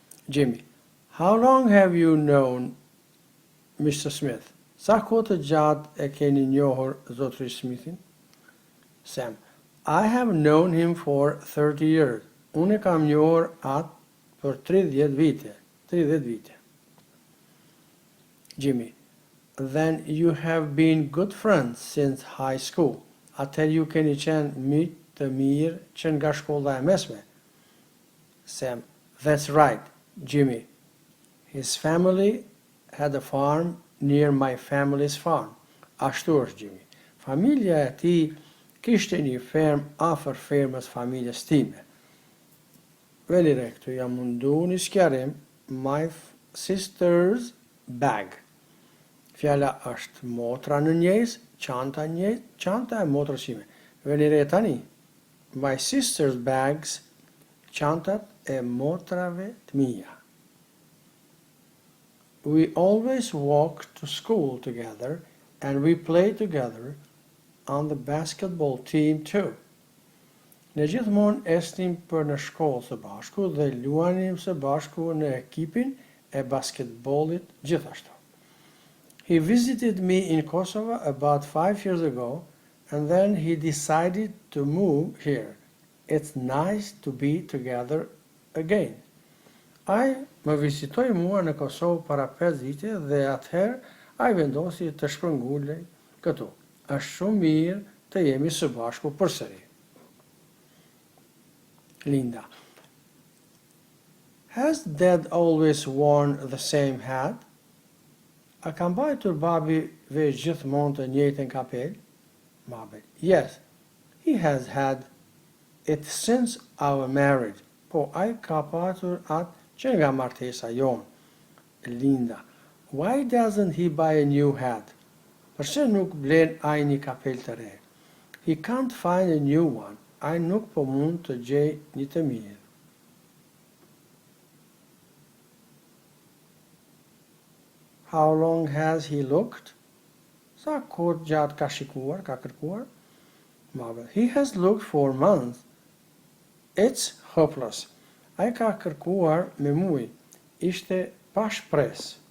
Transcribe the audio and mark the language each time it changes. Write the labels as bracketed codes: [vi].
[en] Jimmy: How long have you known Mr. Smith? [sq] Sa kohë të gjatë e keni njohur zotëri Smithin? [en] Sam: I have known him for 30 years. [sq] Unë e kam njohur atë për 30 vite. [en] Jimmy: Then you have been good friends since high school. [sq] Atëherë ju keni qenë miq të mirë që nga shkolla e mesme. [en] Sam: That's right, Jimmy. His family had a farm near my family's farm. [sq] Ashtu është, Jimmy. Familja e tij kishte një ferm afër fermës familjes time. Veli re, këtu jam mundu një sqarim. [en] My sister's bag. [sq] Fjala është motra në njejs, çanta njejs, çanta e motrës sime. Veli re tani. [en] My sister's bags, [sq] çantat e motrave të mia. [en] We always walk to school together and we play together on the basketball team too. [sq] Ne gjithmonë esnim për në shkollë së bashku dhe luanim së bashku në ekipin e basketbollit gjithashtu. [en] He visited me in Kosovo about 5 years ago and then he decided to move here. It's nice to be together again. [sq] Ai më vizitoi mua në Kosovë para 5 vite dhe atëherë ai vendosi të shpërngulej këtu. Është shumë mirë të jemi së bashku përsëri. [en] Linda: Has Dad always worn the same hat? [sq] A ka mbajtur babi veç gjithmonë të njëjtën kapel? [en] Babi: Yes, he has had it since our marriage. [sq] Po, ai ka patur atë që nga martesa jonë. [en] Linda: Why doesn't he buy a new hat? [sq] Përse nuk blen ai një kapel të re? [en] He can't find a new one. [sq] Ai nuk po mund të gjej një të mirë. [en] How long has he looked? [sq] Sa kohë gjatë ka shikuar, ka kërkuar? [en] Mabel: He has looked for months. It's hopeless. [sq] Ai ka kërkuar me muaj. Ishte pa shpresë.